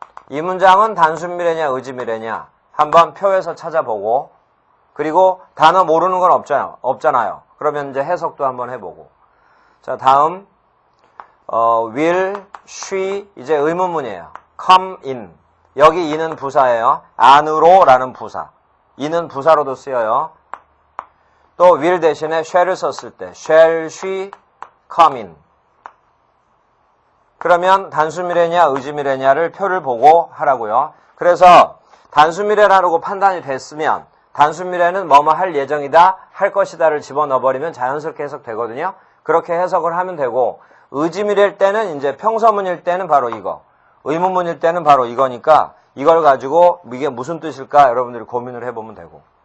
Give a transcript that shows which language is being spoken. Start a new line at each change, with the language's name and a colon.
Korean: 이 문장은 단순 미래냐 의지 미래냐 한번 표에서 찾아보고, 그리고 단어 모르는 건 없잖아요. 그러면 이제 해석도 한번 해보고. 자, 다음
English: will, she,
Korean: 이제 의문문이에요.
English: come in.
Korean: 여기 in은 부사예요. 안으로 라는 부사. in은 부사로도 쓰여요. 또 will 대신에 shall을 썼을 때
English: shall she come in.
Korean: 그러면 단수미래냐 의지미래냐를 표를 보고 하라고요. 그래서 단수미래라고 판단이 됐으면 단수미래는 뭐뭐 할 예정이다, 할 것이다를 집어넣어버리면 자연스럽게 해석되거든요. 그렇게 해석을 하면 되고, 의지미래일 때는 이제 평서문일 때는 바로 이거, 의문문일 때는 바로 이거니까 이걸 가지고 이게 무슨 뜻일까 여러분들이 고민을 해보면 되고.